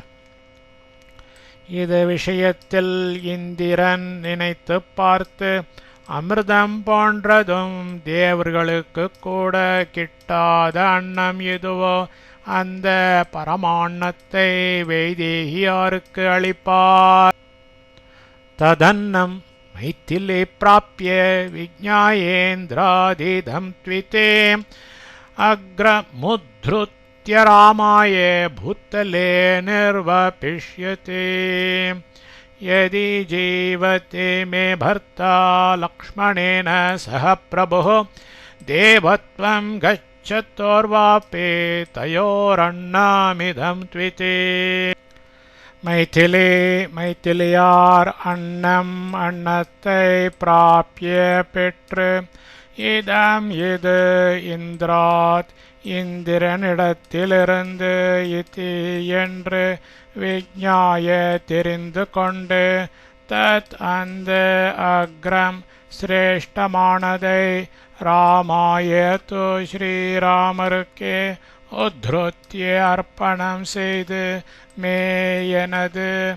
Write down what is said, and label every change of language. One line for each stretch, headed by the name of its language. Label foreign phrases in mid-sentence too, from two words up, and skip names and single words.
Tamil: இது விஷயத்தில் இந்திரன் நினைத்து பார்த்து அமிர்தம் போன்றதும் தேவர்களுக்கு கூட கிட்டாத அன்னம் எதுவோ அந்த பரமாண்ணத்தை வைதேகியாருக்கு அளிப்பார்.
Sanskrit: तदन्नं मैथिली प्राप्य विज्ञायेन्द्रादिदं त्विति अग्रमुद्धृत्य रामाय भूतले निर्वपिष्यति. यदि जीवते मे भर्ता लक्ष्मणेन सह प्रभुः देवत्वं गच्छतोर्वापे तयोरन्नमिदं त्विते.
Tamil: மைத்திலியார் அன்னத்தை பிராப்பிய பெற்று இதம் இது இந்திராத் இந்திரனிடத்திலிருந்து இதி என்று விஞ்ஞாய தெரிந்து கொண்டு தத் அந்த அக்ரம் சிரேஷ்டமானதை
Sanskrit: रामाय तु
Tamil: ஸ்ரீராமருக்கே உத்ருத்ய அர்ப்பணம் செய்து மே எனது